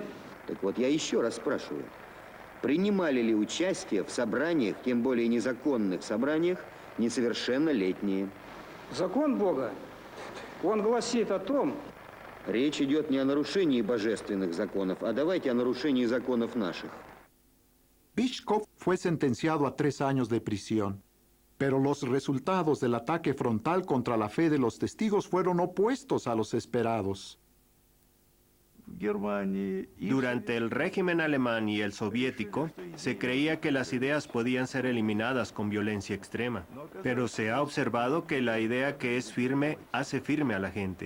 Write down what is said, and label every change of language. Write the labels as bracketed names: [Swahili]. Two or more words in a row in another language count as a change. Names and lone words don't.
[Russian] Так вот, я еще раз спрашиваю. Принимали ли участие в собраниях, тем более незаконных собраниях, несовершеннолетние? Закон Бога, он гласит о том... Речь идет не о нарушении божественных законов, а давайте о нарушении законов наших. [Spanish] Bichkov fue sentenciado a 3 años de prisión, pero los resultados del ataque frontal contra la fe de los testigos fueron opuestos a los esperados. Durante el régimen alemán y el soviético, se creía que las ideas podían ser eliminadas con violencia extrema, pero se ha observado que la idea que es firme hace firme a la gente.